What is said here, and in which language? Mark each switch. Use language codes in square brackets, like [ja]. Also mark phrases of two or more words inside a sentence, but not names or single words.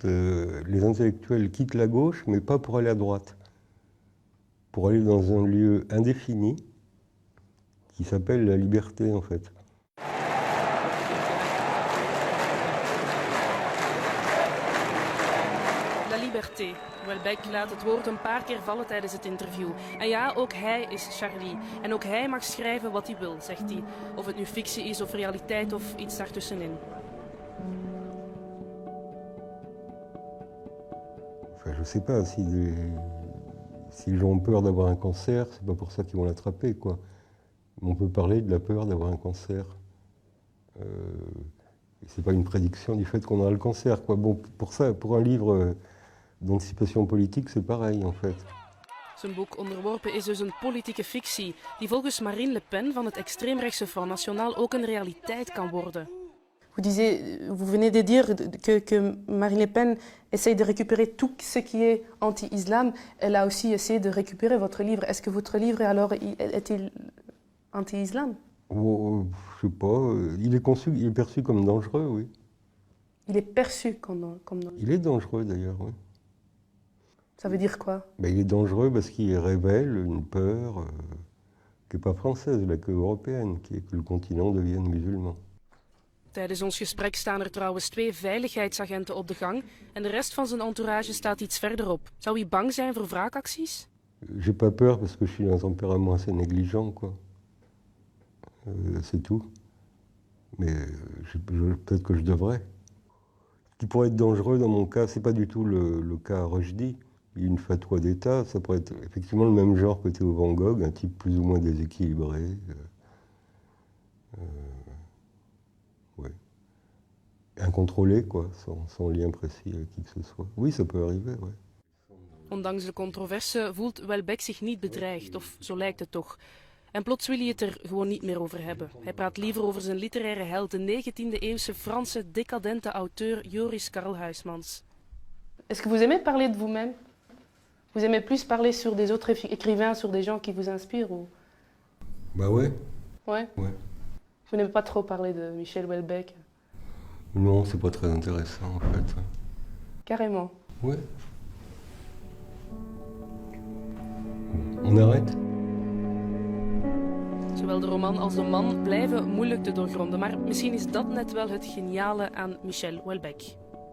[fr] Les intellectuels quittent la gauche, mais pas pour aller à droite. Pour aller dans un lieu indéfini qui s'appelle la liberté, en fait. La liberté. [nl] Houellebecq laat het woord een paar keer vallen tijdens het interview. En ja, ook hij is Charlie. En ook hij mag schrijven wat hij wil, zegt hij. Of het nu fictie is of realiteit of iets daartussenin. [fr] Enfin, je sais pas, si les gens ont peur d'avoir un cancer, c'est pas pour ça qu'ils vont l'attraper, quoi. On peut parler de la peur d'avoir un cancer. C'est pas une prédiction du fait qu'on aura le cancer, quoi. Bon, pour ça, pour un livre d'anticipation politique, c'est pareil, en fait. [nl] Zijn boek Onderworpen is dus een politieke fictie, die volgens Marine Le Pen van het extreemrechtse Front National ook een realiteit kan worden. [fr] Vous venez de dire que Marine Le Pen essaye de récupérer tout ce qui est anti-islam. Elle a aussi essayé de récupérer votre livre. Est-ce que votre livre, alors, est-il anti-islam? Oh, je sais pas. Il est perçu comme dangereux, oui. Il est perçu comme Il est dangereux d'ailleurs, oui. Ça veut dire quoi? Ben, il est dangereux parce qu'il révèle une peur qui n'est pas française, mais que européenne, qui est que le continent devienne musulman. [nl] Tijdens ons gesprek staan er trouwens 2 veiligheidsagenten op de gang en de rest van zijn entourage staat iets verderop. Zou hij bang zijn voor wraakacties? [fr] J'ai pas peur parce que je suis d'un tempérament assez négligent, quoi. C'est tout. Mais peut-être que je devrais. Ce qui pourrait être dangereux dans mon cas, c'est pas du tout le cas Rushdie. Il y a une fatwa d'État, ça pourrait être effectivement le même genre que Théo Van Gogh, un type plus ou moins déséquilibré. Ouais. Incontrôlé, quoi, sans lien précis avec qui que ce soit. Oui, ça peut arriver, ouais. [nl] Ondanks de controverse voelt Houellebecq zich niet bedreigd, of zo lijkt het toch. En plots wil hij het er gewoon niet meer over hebben. Hij praat liever over zijn literaire held, de 19e-eeuwse Franse decadente auteur Joris Karl Huysmans. [fr] Est-ce que vous aimez parler de vous-même? Vous aimez plus parler sur des autres écrivains, sur des gens qui vous inspirent ou... Bah ouais. Ouais? Ouais. Vous n'aimez pas trop parler de Michel Houellebecq? Non, c'est pas très intéressant en fait. Carrément. Ouais. On arrête? [nl] Zowel de roman als de man blijven moeilijk te doorgronden, maar misschien is dat net wel het geniale aan Michel Houellebecq.